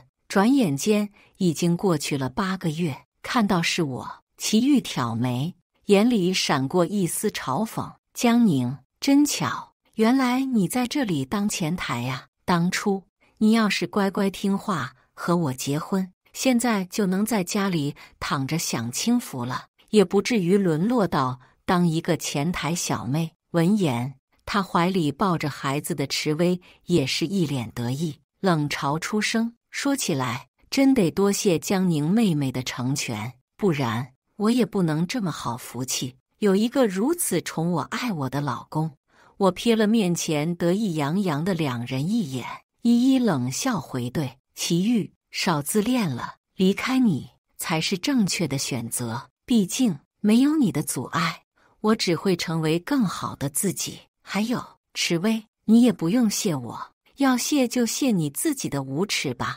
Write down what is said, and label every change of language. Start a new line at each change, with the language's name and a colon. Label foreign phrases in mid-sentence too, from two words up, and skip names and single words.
Chinese: 轉眼間已經過去了8個月，看到是我，祁煜挑眉，眼裡閃過一絲嘲諷：“江寧，真巧，原來你在這裡當前台呀！當初你要是乖乖聽話和我結婚，現在就能在家裡躺着享清福了，也不至於淪落到當一個前台小妹。” 聞言，他懷裡抱着孩子的池薇也是一臉得意，冷嘲出聲：“說起來，真得多謝江寧妹妹的成全，不然我也不能這麼好福氣，有一個如此寵我愛我的老公。” 我瞥了面前得意洋洋的兩人一眼，一一冷笑回對：“ 祁煜，少自戀了，離開你才是正確的選擇。畢竟沒有你的阻礙，我只會成為更好的自己。還有，池薇，你也不用謝我，要謝就謝你自己的無恥吧。”